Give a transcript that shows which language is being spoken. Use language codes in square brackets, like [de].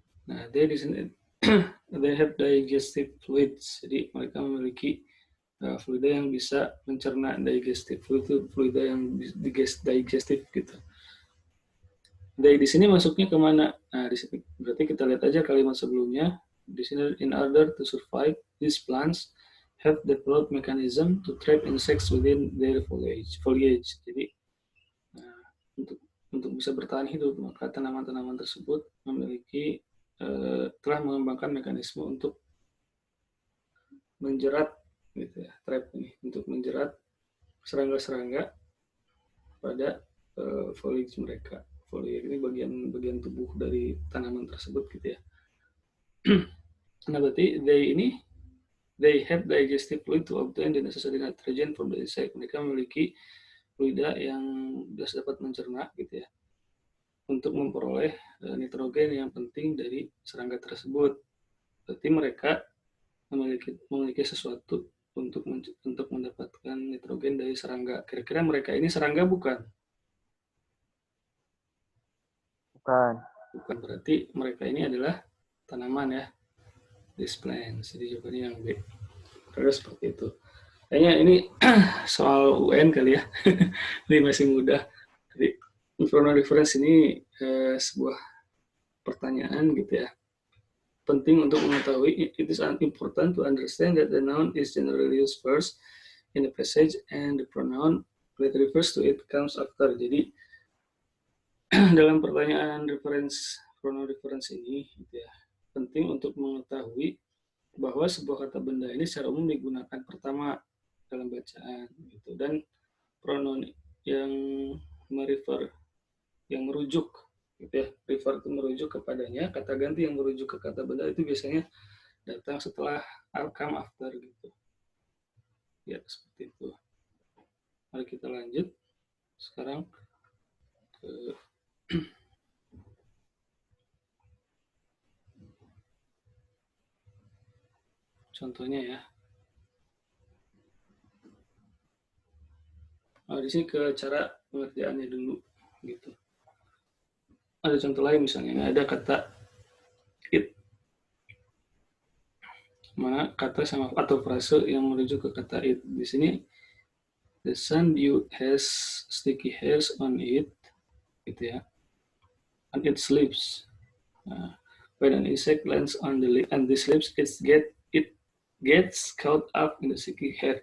[id] Nah, [en] they [id] di sini [en] they have digestive fluids. [id] Jadi mereka memiliki fluida yang bisa mencerna. Digestive fluid itu fluida yang digestif gitu. They di sini masuknya kemana? Nah, di sini berarti kita lihat aja kalimat sebelumnya. Di sini [en] in order to survive, these plants have developed mechanism to trap insects within their foliage. [id] Jadi untuk bisa bertahan hidup, maka tanaman-tanaman tersebut memiliki telah mengembangkan mekanisme untuk menjerat gitu ya, trap ini untuk menjerat serangga-serangga pada foliage mereka. Foliage ini bagian tubuh dari tanaman tersebut gitu ya. Nah, berarti [en] they have digestive fluid to obtain the necessary nitrogen from the insect. [id] Mereka memiliki fluida yang dapat mencerna gitu ya untuk memperoleh nitrogen yang penting dari serangga tersebut. Berarti mereka memiliki sesuatu untuk mendapatkan nitrogen dari serangga. Kira-kira mereka ini serangga bukan? Bukan. Bukan, berarti mereka ini adalah tanaman ya. [en] These plants. [id] Jadi jawabannya yang B. Terus seperti itu. Kayaknya ini soal UN kali ya. Ini masih mudah. Jadi pronoun reference ini sebuah pertanyaan gitu ya. Penting untuk mengetahui, [en] it is important to understand that the noun is generally used first in the passage and the pronoun that refers to it comes after. [id] Jadi dalam pertanyaan pronoun reference ini gitu ya, penting untuk mengetahui bahwa sebuah kata benda ini secara umum digunakan pertama dalam bacaan gitu, dan pronoun yang merefer, yang merujuk gitu ya, refer itu merujuk kepadanya, kata ganti yang merujuk ke kata benda itu biasanya datang setelah [en] come after [id] gitu ya, seperti itu. Mari kita lanjut sekarang ke contohnya ya. Di sini ke cara pengertiannya dulu gitu. Ada contoh lain misalnya, ini ada kata it, mana kata sama atau frase yang merujuk ke kata it. Di sini [en] the sundew has sticky hairs on it [id] gitu ya, [en] on its lips. When an insect lands on these lips, it gets caught up in the sticky hair.